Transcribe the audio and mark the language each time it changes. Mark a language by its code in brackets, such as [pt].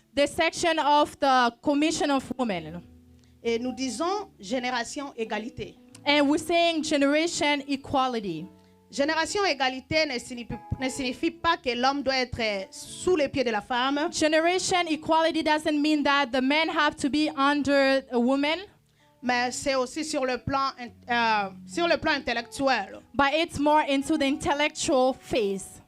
[en] the section of the Commission of Women. [fr] Et nous disons génération égalité. [en] And we're saying generation equality. [fr] Génération égalité ne signifie pas que l'homme doit être sous les pieds de la femme, [en] Generation equality doesn't mean that the men have to be under a woman, [fr] mais c'est aussi sur le plan intellectuel. [en] but it's more into the intellectual phase.